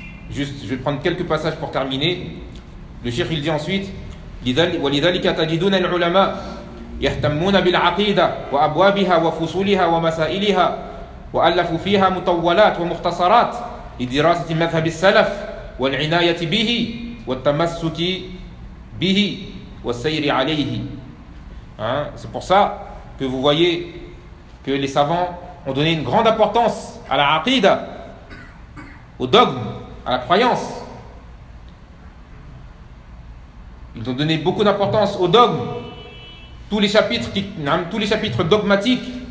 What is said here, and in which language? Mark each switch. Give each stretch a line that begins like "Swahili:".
French: Juste, je vais prendre quelques passages pour terminer.
Arabic: Le cheikh il dit ensuite: وَلِذَلِكَ تَجِدُونَ الْعُلَمَاء يَهْتَمُّونَ بِالْعَقِيدَةِ وَأَبْوَابِهَا وَفُصُولِهَا وَمَسَائِلِهَا وَأَلَّفُوا فِيهَا مُطَوَّلَاتٍ وَمُخْتَصَرَاتٍ لِدِرَاسَةِ مَذْهَبِ السَّلَفِ وَالْعِنَايَةِ بِهِ وَالتَّمَسُّكِ بِهِ وَالسَّيْرِ عَلَيْهِ.
French: C'est pour ça que vous voyez que les savants ont donné une grande importance à la aqida, au dogme, à la croyance. Ils ont donné beaucoup d'importance au dogme. Tous les chapitres dogmatiques